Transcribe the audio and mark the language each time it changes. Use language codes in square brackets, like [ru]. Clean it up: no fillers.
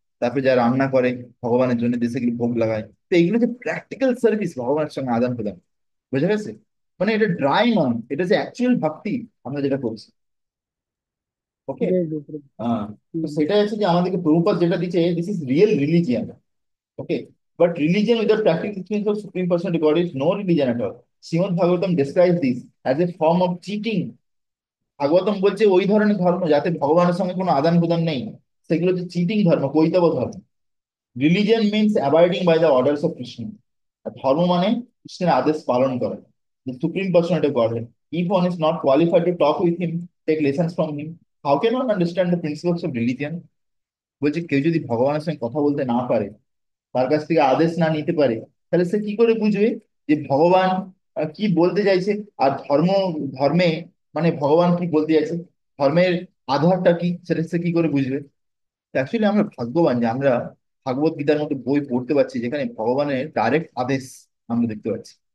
[bn] তারপরে যা রান্না করে ভগবানের জন্য দেশে সেগুলো ভোগ লাগায়। তো এগুলো যে প্র্যাকটিক্যাল সার্ভিস ভগবানের সঙ্গে আদান প্রদান, বোঝা গেছে? মানে এটা ড্রাই নয়, এটা যে অ্যাকচুয়াল ভক্তি আমরা যেটা করছি। ওকে। [en] Great, bro, great. [bn] তো সেটাই হচ্ছে যে আমাদেরকে প্রভুপাদ যেটা দিচ্ছে, [en] This is real religion. Okay, but religion without practical experience of Supreme Personality God is no religion at all. Srimad Bhagavatam describes this as a form of cheating. [bn] Bhagavatam বলছে ওই ধরনের ধর্ম যাতে ভগবানের সঙ্গে কোনো আদান প্রদান নেই, সেগুলো হচ্ছে চিটিং ধর্ম, কৈতব ধর্ম। [en] Religion means abiding by the orders of Krishna. [bn] আর ধর্ম মানে কৃষ্ণের আদেশ পালন করা, [en] the supreme personality of Godhead. If one is not qualified to talk with him, take lessons from him, how can one understand the principles of religion? [bn] বলছে কেউ যদি ভগবানের সঙ্গে কথা বলতে না পারে, তার কাছ থেকে আদেশ না নিতে পারে, তাহলে সে কি করে বুঝবে যে ভগবান কি বলতে চাইছে? আর ধর্মে মানে ভগবান কি বলতে চাইছে, ধর্মের আধারটা কি, সেটা সে কি করে বুঝবে? অ্যাকচুয়ালি আমরা ভাগ্যবান যে আমরা ভাগবত গীতার মতো বই পড়তে পারছি যেখানে ভগবানের ডাইরেক্ট আদেশ আমরা দেখতে পাচ্ছি।